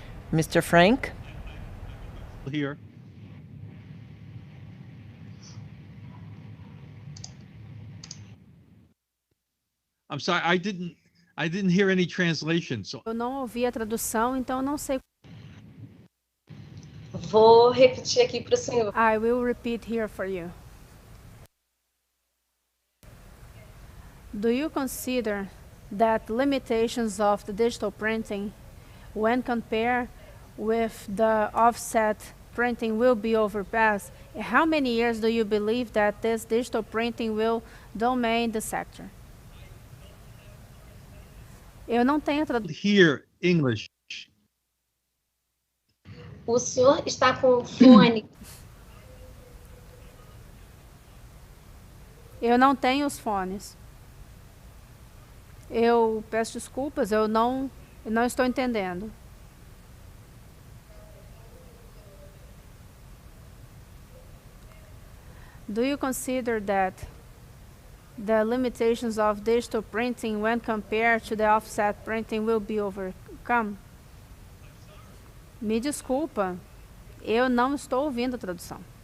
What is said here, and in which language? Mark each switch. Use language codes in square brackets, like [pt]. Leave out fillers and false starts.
[en] Mr. Frank? Here. I'm sorry, I didn't hear any translation. So [pt] Eu não ouvi a tradução, então não sei. Vou repetir aqui para o senhor. [en] I will repeat here for you. Do you consider that limitations of the digital printing, when compared with the offset printing, will be overpassed? How many years do you believe that this digital printing will dominate the sector? [pt] Eu não tenho tradução. [en] here, English. [pt] O senhor está com fone. Eu não tenho os fones. Eu peço desculpas, eu não estou entendendo. [en] Do you consider that the limitations of digital printing when compared to the offset printing will be overcome? [pt] Me desculpa, eu não estou ouvindo a tradução.